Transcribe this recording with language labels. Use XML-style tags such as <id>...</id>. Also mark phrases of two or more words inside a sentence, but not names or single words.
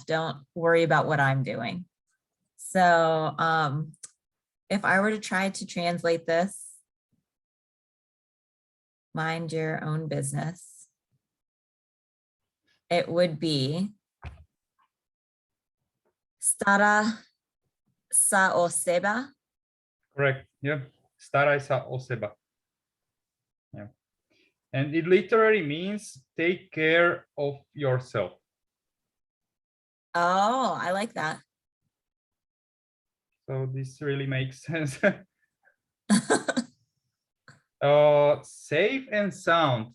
<en>Don't worry about what I'm doing. So if I were to try to translate this, mind your own business, it would be</en> <sk>stara sa o seba.</sk> <en>Correct. Yeah.</en> <sk>Staraj sa o seba.</sk> <en>Yeah. And it literally means take care of yourself. Oh, I like that. So this really makes sense. Safe and sound.</en>